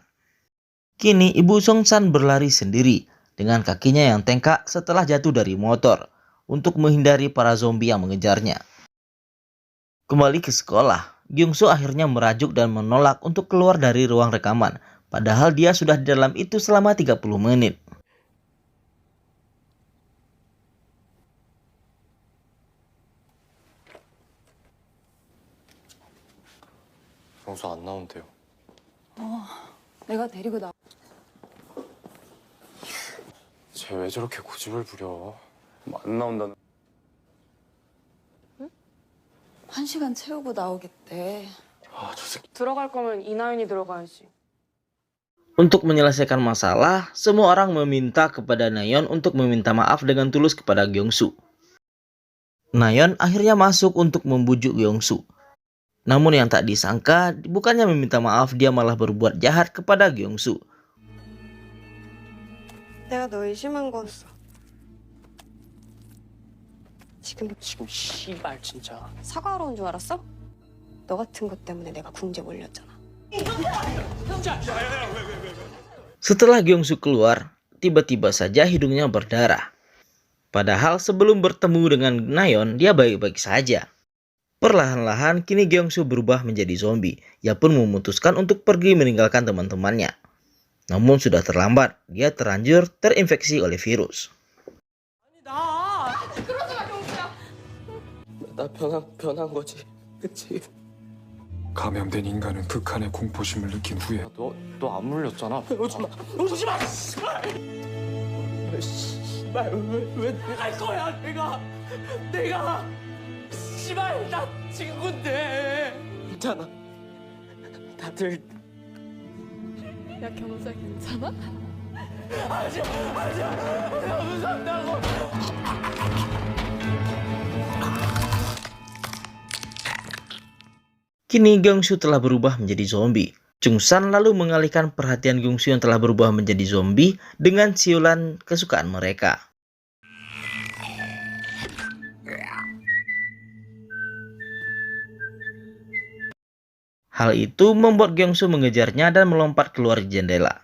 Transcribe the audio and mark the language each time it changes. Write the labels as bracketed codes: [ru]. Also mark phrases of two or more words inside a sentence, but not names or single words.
[id] Kini Ibu Chung San berlari sendiri dengan kakinya yang tengkak setelah jatuh dari motor untuk menghindari para zombie yang mengejarnya. Kembali ke sekolah, Gyung-soo akhirnya merajuk dan menolak untuk keluar dari ruang rekaman, padahal dia sudah di dalam itu selama 30 menit. [ko] 경수 안 나온대요. 내가 데리고 나. 쟤 왜 저렇게 고집을 부려? 안 나온다는. 1시간 채우고 나오겠대. 아, 저 새끼. 들어갈 거면 이나윤이 들어가야지. [id] Untuk menyelesaikan masalah, semua orang meminta kepada Nayeon untuk meminta maaf dengan tulus kepada Gyung-soo. Nayeon akhirnya masuk untuk membujuk Gyung-soo. Namun yang tak disangka, bukannya meminta maaf, dia malah berbuat jahat kepada Gyung-soo. [ko] 내가 너 의심한 건 지금 씨발 진짜. 사과하러 온 줄 알았어? 너 같은 것 때문에 내가 궁제 몰렸잖아. [id] Setelah Gyung-soo keluar, tiba-tiba saja hidungnya berdarah. Padahal sebelum bertemu dengan Nayeon, dia baik-baik saja. Perlahan-lahan, kini Gyung-soo berubah menjadi zombie. Ia pun memutuskan untuk pergi meninggalkan teman-temannya. Namun sudah terlambat, dia terlanjur terinfeksi oleh virus. [ko] 나 변한 거지. 그치? 감염된 인간은 극한의 공포심을 느낀 후에 너 안 물렸잖아. 오지 마. 오지 마. 씨발. 씨발 왜갈 거야 내가 씨발 나 친구인데. 있잖아. 다들 야 경수야 괜찮아? 하지 마. 내가 무섭다고. [id] Kini Gyung-soo telah berubah menjadi zombie. Chung San lalu mengalihkan perhatian Gyung-soo yang telah berubah menjadi zombie dengan siulan kesukaan mereka. Hal itu membuat Gyung-soo mengejarnya dan melompat keluar jendela.